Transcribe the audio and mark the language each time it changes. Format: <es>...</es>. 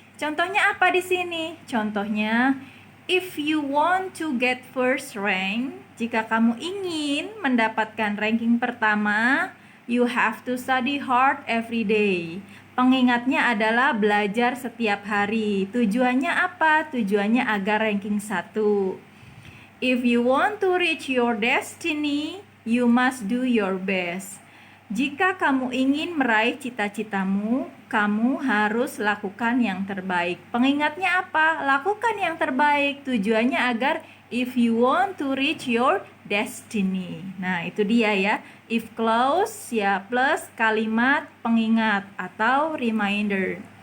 <id>Contohnya apa di sini? Contohnya,</id> <en>if you want to get first rank,</en> <id>jika kamu ingin mendapatkan ranking pertama,</id> <en>you have to study hard every day.</en> <id>Pengingatnya adalah belajar setiap hari. Tujuannya apa? Tujuannya agar ranking 1.</id> <en>If you want to reach your destiny, you must do your best.</en> <id>Jika kamu ingin meraih cita-citamu, kamu harus lakukan yang terbaik. Pengingatnya apa? Lakukan yang terbaik. Tujuannya agar</id> <en>if you want to reach your destiny.</en> <id>Nah, itu dia ya.</id> <en>If clause</en> <id>ya plus kalimat pengingat atau reminder.</id>